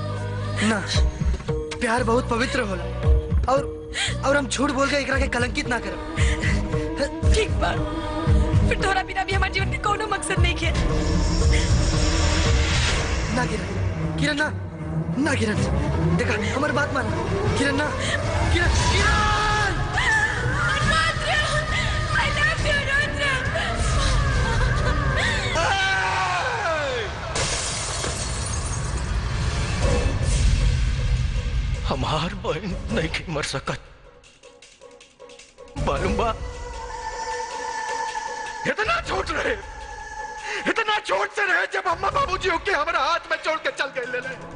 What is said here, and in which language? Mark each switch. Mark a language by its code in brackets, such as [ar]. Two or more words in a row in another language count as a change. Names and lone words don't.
[bho] ना, प्यार बहुत पवित्र होला और हम झूठ बोल के एकरा के कलंकित ना करब। ठीक बा, फिर तोरा बिना भी हमारे जीवन के कोनो मकसद नहीं है। ना किरण, किरण ना, ना किरण। देखा हमारी बात मान किरण। ना किरण, किरण। [en] I love you, रुद्र। [bho] हमार बहन नहीं की मर सकत। मालूम बा इतना छोट रहे, इतना छोट से रहे जब अम्मा बाबूजी होके हमारा हाथ में छोड़ के चल गए ले।